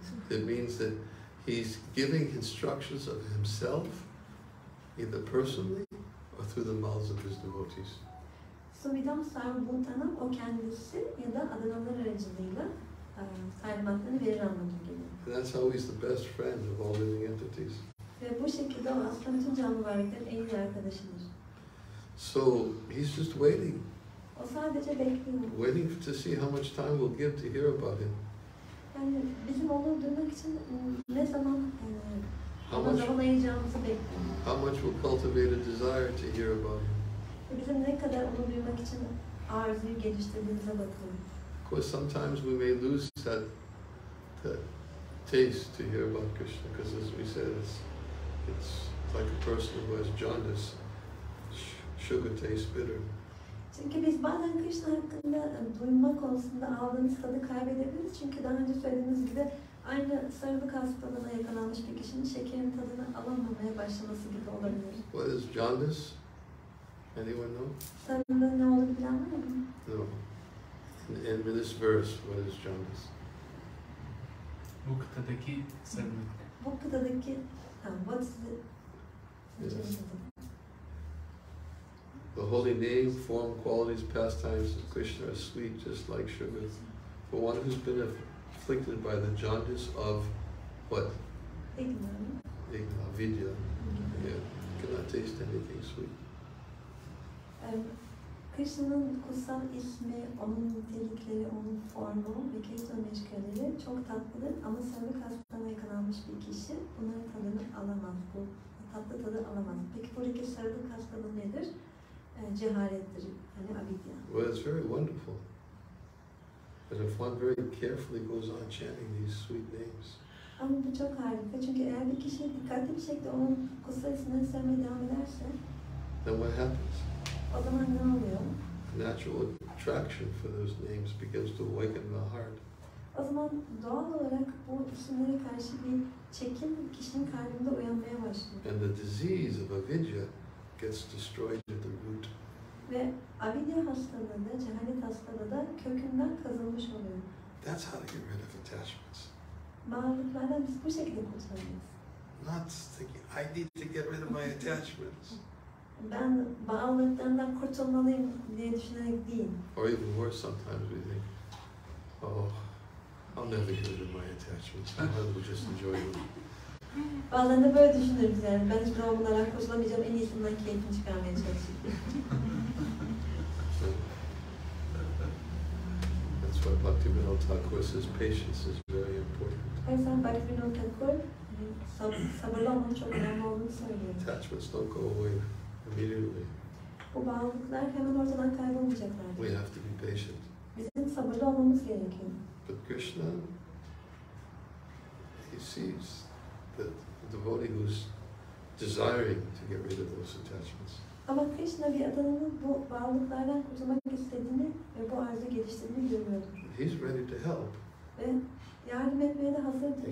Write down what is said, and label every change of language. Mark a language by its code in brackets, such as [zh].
[en] It means that he's giving instructions of himself, either personally or through the mouths of his devotees. [tr] Suvidam Sarvabhutanam o kendisi ya da adanalar aracılığıyla talimatlarını verir anlamına geliyor. [en] And that's how he's the best friend of all living entities. [tr] Ve bu şekilde o aslında bütün canlı varlıkların en iyi arkadaşıdır. [en] So he's just waiting, [tr] O sadece bekliyor. [en] waiting to see how much time we'll give to hear about him. [tr] Yani bizim onu duymak için ne zaman [en] How [tr] ona [en] much, [tr] zaman ayıracağımızı bekliyor. [en] how much we'll cultivate a desire to hear about him. [tr] Ve bizim ne kadar onu duymak için arzuyu geliştirdiğimize bakıyor. [en] Of course, sometimes we may lose that taste to hear about Krishna, because as we said, It's like a person who has jaundice. Sugar tastes bitter. [tr] Çünkü biz bazen Krishna hakkında duyma konusunda aldığımız tadı kaybedebiliriz. Çünkü daha önce söylediğimiz gibi aynı sarılık hastalığına yakalanmış bir kişinin şekerin tadını alamamaya başlaması gibi olabilir. [en] What is jaundice? Anyone know? [tr] Sarılığın ne olduğunu bilen var mı? [en] No. In this verse, what is jaundice? [tr] Bu kıtadaki sarılık. Bu kıtadaki [en] what is Yes. The holy name, form, qualities, pastimes of Krishna are sweet, just like sugar. For one who's been afflicted by the jaundice of what? Avidya. Yeah, cannot taste anything sweet. [tr] Krishna'nın kutsal ismi, onun nitelikleri, onun formu ve kirtan meşgaleleri çok tatlıdır ama sarılık hastalığına yakalanmış bir kişi bunların tadını alamaz, bu tatlı tadı alamaz. Peki buradaki sarılık hastalığı nedir? Cehalettir, yani avidya. [en] Well, it's very wonderful. But if one very carefully goes on chanting these sweet names, [tr] Ama bu çok harika çünkü eğer bir kişi dikkatli bir şekilde onun kutsal ismini sevmeye devam ederse, [en] then what happens? [tr] o zaman ne oluyor? [en] Natural attraction for those names begins to awaken the heart. [tr] O zaman doğal olarak bu isimlere karşı bir çekim kişinin kalbinde uyanmaya başlıyor. [en] And the disease of avidya gets destroyed at the root. [tr] Ve avidya hastalığı da, cehalet hastalığı da kökünden kazılmış oluyor. [en] That's how to get rid of attachments. [tr] Bağlılıklardan biz bu şekilde kurtulabiliriz. [en] Not thinking, I need to get rid of my attachments. [tr] Ben bağlılıklardan kurtulmalıyım diye düşünerek değil. [en] Or even worse, sometimes we think, oh, I'll never get rid of my attachments. I will just enjoy them. [tr] Bazen de böyle düşünürüz yani. Ben hiçbir zaman bunlardan kurtulamayacağım, en iyisinden keyfini çıkarmaya çalışayım. [en] That's why Bhaktivedanta Thakur says patience is very important. [tr] O yüzden Bhaktivedanta Thakur sabırlı olmanın çok önemli olduğunu söylüyor. [en] Attachments don't go away immediately. [tr] Bu bağlılıklar hemen ortadan kaybolmayacaklardır. [en] We have to be patient. [tr] Bizim sabırlı olmamız gerekiyor. [en] But Krishna, he sees the devotee who's desiring to get rid of those attachments. [tr] Ama Krishna bir adamın bu bağlılıklardan kurtulmak istediğini ve bu arzu geliştirdiğini görüyordur. [en] He's ready to help. [tr] Ve yardım etmeye de hazırdır.